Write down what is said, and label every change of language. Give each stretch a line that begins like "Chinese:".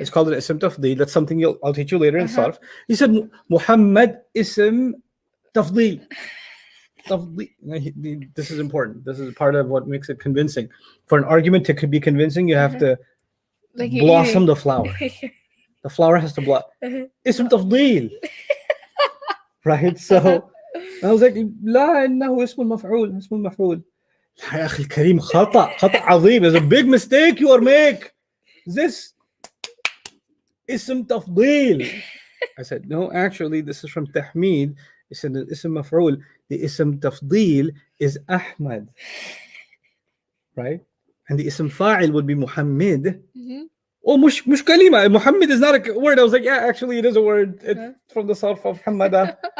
English: It's called an ism tafdeel. That's something I'll teach you later in sarf. He said, Muhammad ism tafdeel. This is important. This is part of what makes it convincing. For an argument to be convincing, you have to Like you're blossom eating. the flower. The flower has to blossom. Ism tafdeel. Right? So I was like,
Arabic: لا إنه اسم المفعول اسم المفعول. يا أخي الكريم خطأ عظيم.
English: There's a big mistake you are making. This
Arabic: اسم تفضيل.
English: I said, no, actually, this is from Tahmid. It's an ism maf'ul. The ism tafdeel is Ahmad. Right? And the ism fa'il would be Muhammad. Oh,
Arabic: mush kalima.
English: Muhammad is not a word. I was like, yeah, actually, it is a word. It's from the sarf of Hamada.